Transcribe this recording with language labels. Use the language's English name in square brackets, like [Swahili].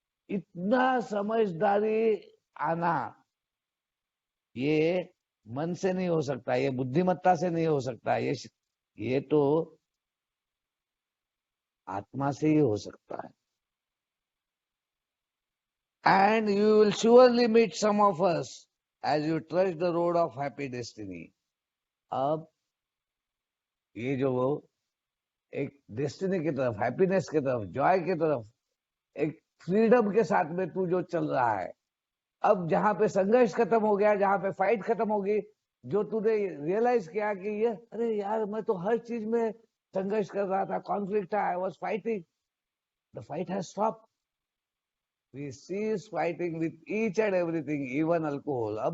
[Hindi] इतना समझदारी आना, ये मन से नहीं हो सकता, ये बुद्धिमत्ता से नहीं हो सकता, ये तो आत्मा से ही हो सकता है। [English] And you will surely meet some of us as you trudge the road of happy destiny. [Hindi] अब ये जो एक डेस्टिनी की तरफ, हैप्पीनेस की तरफ, जॉय की तरफ, एक फ्रीडम के साथ में तू जो चल रहा है, अब जहां पे संघर्ष खत्म हो गया, जहां पे फाइट खत्म होगी, जो तूने रियलाइज किया कि ये, अरे यार मैं तो हर चीज में संघर्ष कर रहा था, कॉन्फ्लिक्ट था, [English] I was fighting, the fight has stop, we cease fighting with each and everything, even alcohol.